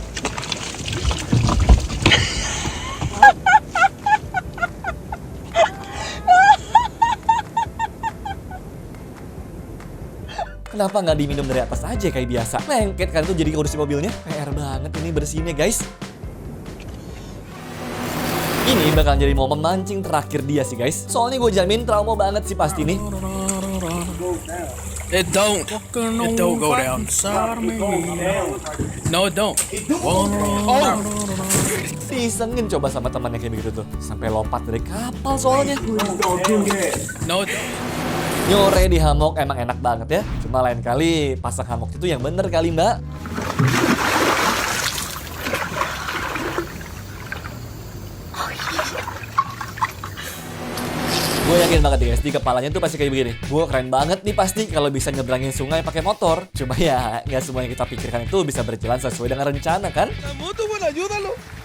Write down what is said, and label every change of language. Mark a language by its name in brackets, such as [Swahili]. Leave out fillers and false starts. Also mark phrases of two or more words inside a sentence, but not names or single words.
[Indonesian] Kenapa nggak diminum dari atas aja kayak biasa? Lengket kan tuh jadi kursi mobilnya. PR banget ini bersihinnya guys. Ini bakal jadi momen mancing terakhir dia sih guys. Soalnya gue jamin trauma banget sih pasti nih. [English] It don't. It don't go down. No, it don't. Oh, no. [Indonesian] Disengin coba sama temannya kayak begitu tuh. Sampai lompat dari kapal soalnya. No, Nyore di hammock emang enak banget ya. Cuma lain kali pasang hammock itu yang bener kali mbak. Gue yakin banget guys, di kepalanya tuh pasti kayak begini. Gue keren banget nih pasti kalau bisa nyebrangin sungai pakai motor. Cuma ya, nggak semua yang kita pikirkan itu bisa berjalan sesuai dengan rencana kan? [Spanish] La moto, bueno, ayúdalo.